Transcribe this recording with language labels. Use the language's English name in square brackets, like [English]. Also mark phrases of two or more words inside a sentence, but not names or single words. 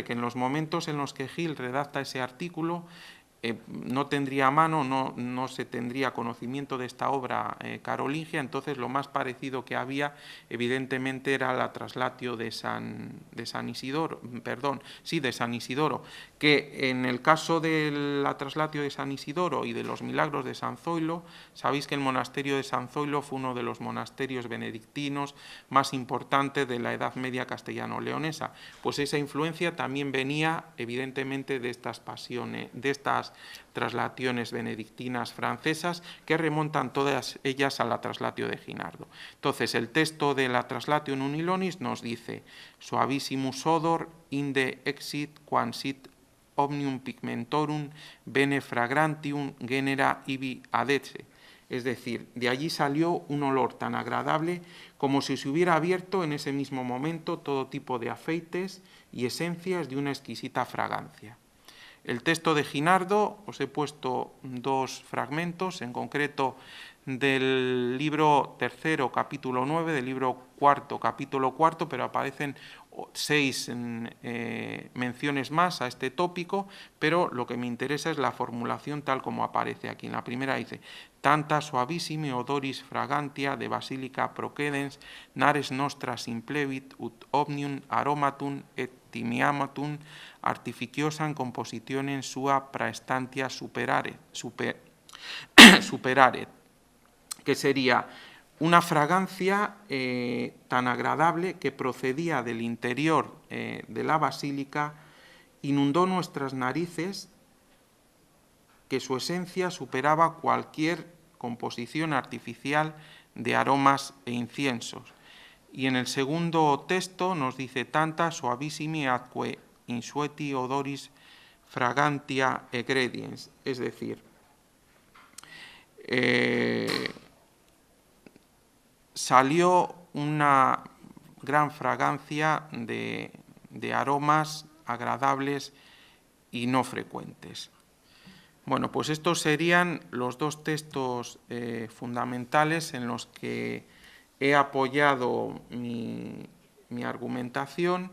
[Spanish] Que en los momentos en los que Gil redacta ese artículo, no tendría a mano, no se tendría conocimiento de esta obra carolingia, entonces lo más parecido que había, evidentemente, era la Traslatio de San Isidoro, que en el caso de la Traslatio de San Isidoro y de los milagros de San Zoilo, sabéis que el monasterio de San Zoilo fue uno de los monasterios benedictinos más importantes de la Edad Media castellano-leonesa. Pues esa influencia también venía, evidentemente, de estas pasiones, de estas traslaciones benedictinas francesas, que remontan todas ellas a la Traslatio de Ginardo. Entonces, el texto de la Traslatio Nunilonis nos dice: [Latin] suavissimus odor inde exit quam sit omnium pigmentorum bene fragrantium genera ibi adetse. [Spanish] Es decir, de allí salió un olor tan agradable como si se hubiera abierto en ese mismo momento todo tipo de aceites y esencias de una exquisita fragancia. El texto de Ginardo, os he puesto 2 fragmentos, en concreto del libro 3, capítulo 9, del libro 4, capítulo 4, pero aparecen 6 menciones más a este tópico, pero lo que me interesa es la formulación tal como aparece aquí. En la primera dice: [Latin] tanta suavissime odoris fragantia de basilica procedens, nares nostras implevit ut omnium aromatum et timiamatum artificiosam compositionem sua praestantia superaret, [Spanish] que sería una fragancia tan agradable que procedía del interior de la basílica, inundó nuestras narices, que su esencia superaba cualquier composición artificial de aromas e inciensos. Y en el segundo texto nos dice: [Latin] tanta suavissimi atque insueti odoris fragantia egrediens, [Spanish] es decir, salió una gran fragancia de aromas agradables y no frecuentes. Bueno, pues estos serían los 2 textos fundamentales en los que he apoyado mi argumentación.